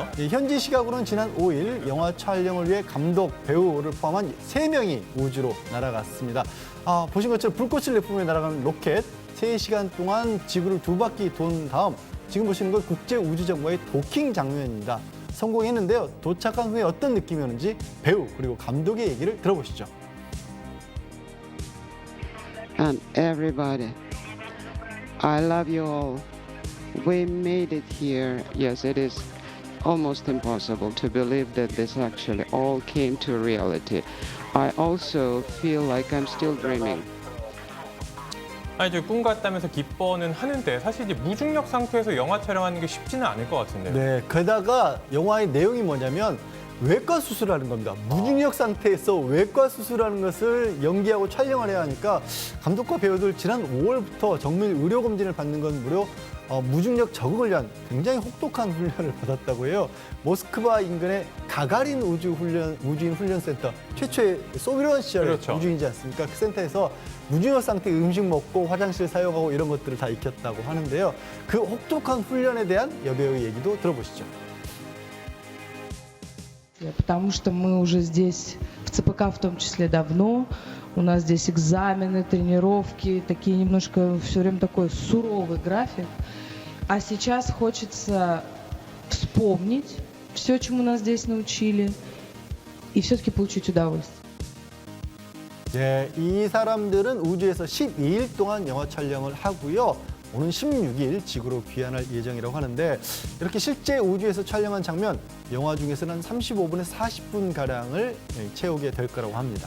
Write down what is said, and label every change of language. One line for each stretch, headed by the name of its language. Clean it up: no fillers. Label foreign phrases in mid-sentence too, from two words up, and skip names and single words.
Korean: 현지 시각으로는 지난 5일 영화 촬영을 위해 감독, 배우를 포함한 3명이 우주로 날아갔습니다. 보신 것처럼 불꽃을 내뿜으며 날아가는 로켓, 3시간 동안 지구를 2바퀴 돈 다음 지금 보시는 건 국제우주정거의 도킹 장면입니다. 성공했는데요. 도착한 후에 어떤 느낌이었는지 배우 그리고 감독의 얘기를 들어보시죠.
English: And everybody, I love you all. We made it here. Yes, it is almost impossible to believe that this actually all came to reality. I also feel like I'm still dreaming.
Korean: 아니 저 꿈 같다면서 기뻐는 하는데 사실 이제 무중력 상태에서 영화 촬영하는 게 쉽지는 않을 것 같은데요. 네, 게다가 영화의 내용이 뭐냐면 외과 수술하는 겁니다. 무중력 상태에서 외과 수술하는 것을 연기하고 촬영을 해야 하니까 감독과 배우들 지난 5월부터 정밀 의료 검진을 받는 건 무려 무중력 적응을 위한 굉장히 혹독한 훈련을 받았다고 해요. 모스크바 인근의 가가린 우주인 훈련센터, 최초의 소비에트 시절의 그렇죠. 우주인이지 않습니까? 그 센터에서 무중력 상태 음식 먹고 화장실 사용하고 이런 것들을 다 익혔다고 하는데요. 그 혹독한 훈련에 대한 여배우의 얘기도 들어보시죠.
Russian: Потому что мы уже здесь, в ЦПК в том числе, давно. У нас здесь экзамены, тренировки, такие немножко все время такой суровый график. А сейчас хочется вспомнить все, чему нас здесь научили, и все-таки получить удовольствие.
Korean: 네, 이 사람들은 우주에서 12일 동안 영화 촬영을 하고요. 오는 16일 지구로 귀환할 예정이라고 하는데 이렇게 실제 우주에서 촬영한 장면, 영화 중에서는 한 35분에서 40분가량을 채우게 될 거라고 합니다.